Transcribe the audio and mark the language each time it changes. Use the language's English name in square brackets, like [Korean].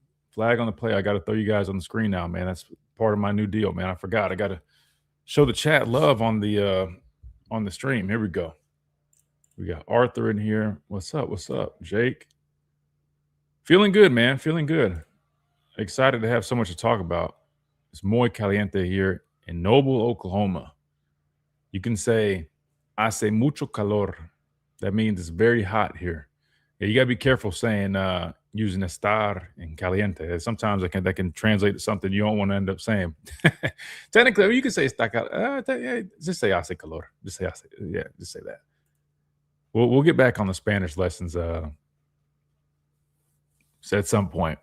[English] Flag on the play. I got to throw you guys on the screen now, man. That's part of my new deal, man. I forgot. I got to show the chat love on the stream. Here we go. We got Arthur in here. What's up? What's up, Jake? Feeling good, man. Feeling good. Excited to have so much to talk about. It's [Spanish] muy caliente [English] here in Noble, Oklahoma. You can say, [Spanish] hace mucho calor. [English] That means it's very hot here. Yeah, you got to be careful saying using estar and caliente. Sometimes that can translate to something you don't want to end up saying. Technically, you can say está just say [Spanish] hace calor. [English] Just say hace. Yeah, just say that. We'll get back on the Spanish lessons at some point.